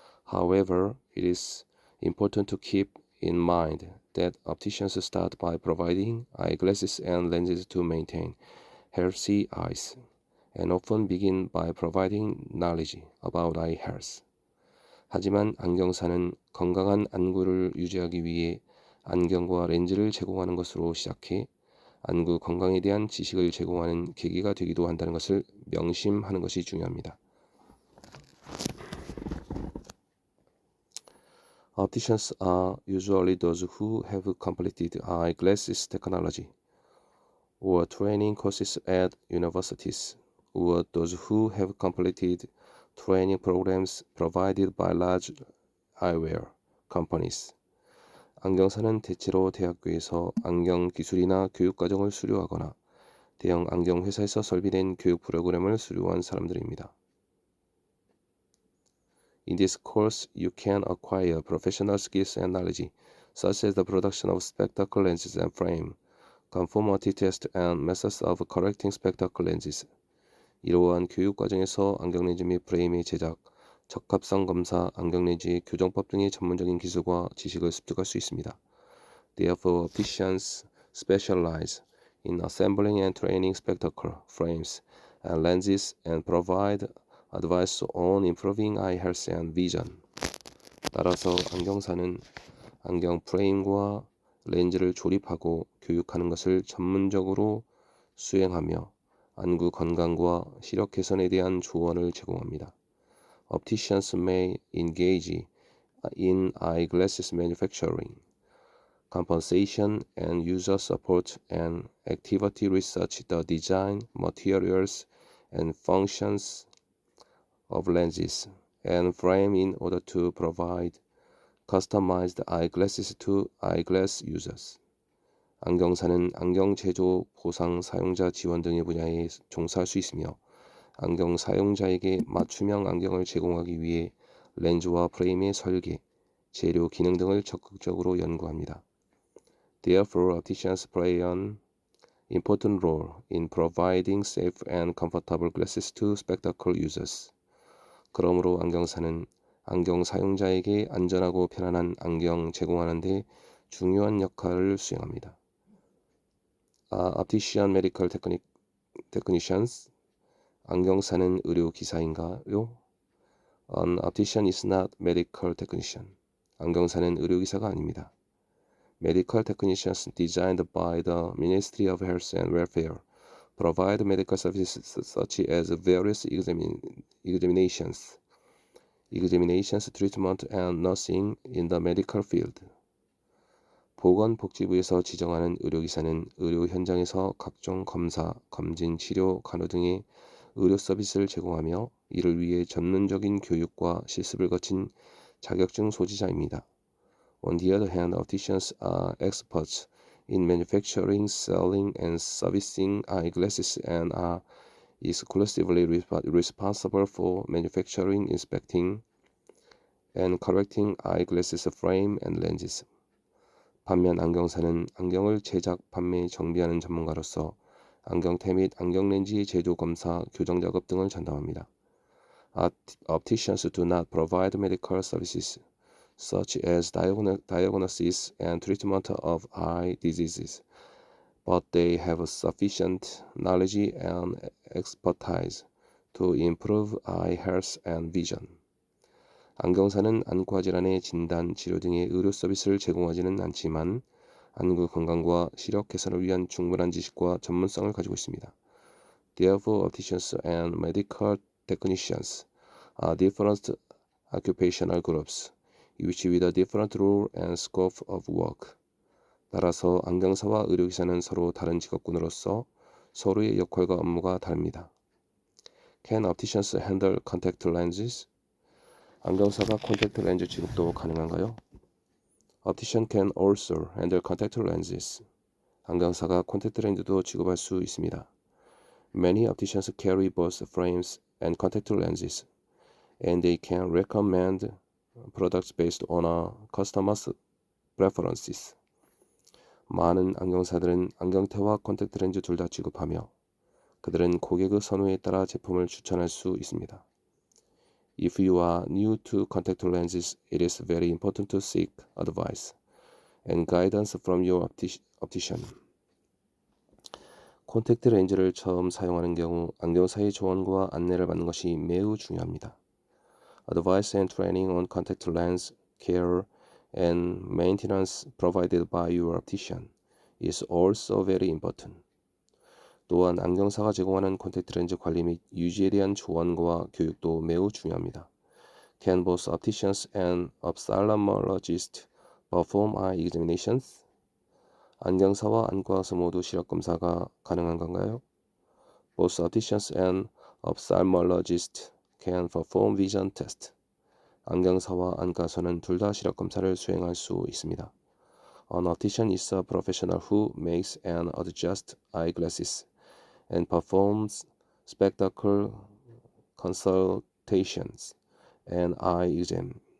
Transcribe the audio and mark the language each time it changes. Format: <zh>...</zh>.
<en>However, it is important to keep in mind that opticians start by providing eyeglasses and lenses to maintain healthy eyes, and often begin by providing knowledge about eye health.</en> <ko>하지만 안경사는 건강한 안구를 유지하기 위해 안경과 렌즈를 제공하는 것으로 시작해 안구 건강에 대한 지식을 제공하는 계기가 되기도 한다는 것을 명심하는 것이 중요합니다.</ko> <en>Opticians are usually those who have completed eyeglasses technology or training courses at universities, or those who have completed training programs provided by large eyewear companies.</en> <ko>안경사는 대체로 대학교에서 안경 기술이나 교육과정을 수료하거나 대형 안경 회사에서 설비된 교육 프로그램을 수료한 사람들입니다.</ko> <en>In this course, you can acquire professional skills and knowledge, such as the production of spectacle lenses and frame, conformity test, and methods of correcting spectacle lenses.</en> <ko>이러한 교육 과정에서 안경 렌즈 및 프레임의 제작, 적합성 검사, 안경 렌즈의 교정법 등의 전문적인 기술과 지식을 습득할 수 있습니다.</ko> <en>Therefore, opticians specialize in assembling and training spectacle frames and lenses and provide advice on improving eye health and vision.</en> <ko>따라서 안경사는 안경 프레임과 렌즈를 조립하고 교육하는 것을 전문적으로 수행하며 안구 건강과 시력 개선에 대한 조언을 제공합니다.</ko> <en>Opticians may engage in eyeglasses manufacturing, compensation and user support and activity research the design, materials, and functions of lenses and frame in order to provide customized eyeglasses to eyeglass users.</en> <ko>안경사는 안경 제조, 보상, 사용자 지원 등의 분야에 종사할 수 있으며 안경 사용자에게 맞춤형 안경을 제공하기 위해 렌즈와 프레임의 설계, 재료, 기능 등을 적극적으로 연구합니다.</ko> <en>Therefore, opticians play an important role in providing safe and comfortable glasses to spectacle users.</en> <ko>그러므로 안경사는 안경 사용자에게 안전하고 편안한 안경 제공하는 데 중요한 역할을 수행합니다.</ko> <en>Optician medical technicians.</en> <ko>안경사는 의료기사인가요?</ko> <en>An optician is not medical technician.</en> <ko>안경사는 의료기사가 아닙니다.</ko> <en>Medical technicians designed by the Ministry of Health and Welfare provide medical services such as various examinations, treatment, and nursing in the medical field.</en> <ko>보건복지부에서 지정하는 의료기사는 의료 현장에서 각종 검사, 검진, 치료, 간호 등의 의료 서비스를 제공하며 이를 위해 전문적인 교육과 실습을 거친 자격증 소지자입니다.</ko> <en>On the other hand, opticians are experts in manufacturing, selling, and servicing eyeglasses and are exclusively responsible for manufacturing, inspecting, and correcting eyeglasses frame and lenses.</en> <ko>반면 안경사는 안경을 제작, 판매, 정비하는 전문가로서 안경테 및 안경 렌즈의 제조, 검사, 교정 작업 등을 전담합니다.</ko> <en>Opticians do not provide medical services such as diagnosis and treatment of eye diseases, but they have sufficient knowledge and expertise to improve eye health and vision.</en> <ko>안경사는 안과 질환의 진단, 치료 등의 의료 서비스를 제공하지는 않지만 안구 건강과 시력 개선을 위한 충분한 지식과 전문성을 가지고 있습니다.</ko> <en>Therefore, opticians and medical technicians are different occupational groups, each with a different role and scope of work.</en> <ko>따라서 안경사와 의료기사는 서로 다른 직업군으로서 서로의 역할과 업무가 다릅니다.</ko> <en>Can opticians handle contact lenses?</en> <ko>안경사가 콘택트 렌즈 취급도 가능한가요?</ko> <en>Optician can also handle contact lenses.</en> <ko>안경사가 콘택트 렌즈도 취급할 수 있습니다.</ko> <en>Many opticians carry both frames and contact lenses, and they can recommend products based on a customer's preferences.</en> <ko>많은 안경사들은 안경테와 콘택트 렌즈 둘 다 취급하며 그들은 고객의 선호에 따라 제품을 추천할 수 있습니다.</ko> <en>If you are new to contact lenses, it is very important to seek advice and guidance from your optician.</en> <ko>콘택트 렌즈를 처음 사용하는 경우 안경사의 조언과 안내를 받는 것이 매우 중요합니다.</ko> <en>Advice and training on contact lens care and maintenance provided by your optician is also very important.</en> <ko>또한 안경사가 제공하는 콘택트 렌즈 관리 및 유지에 대한 조언과 교육도 매우 중요합니다.</ko> <en>Can both opticians and ophthalmologists perform eye examinations?</en> <ko>안경사와 안과의사 모두 시력 검사가 가능한 건가요?</ko> <en>Both opticians and ophthalmologists can perform vision tests.</en> <ko>안경사와 안과의사는 둘 다 시력 검사를 수행할 수 있습니다.</ko> <en>An optician is a professional who makes and adjusts eyeglasses and performs spectacle consultations and eye exam.</en>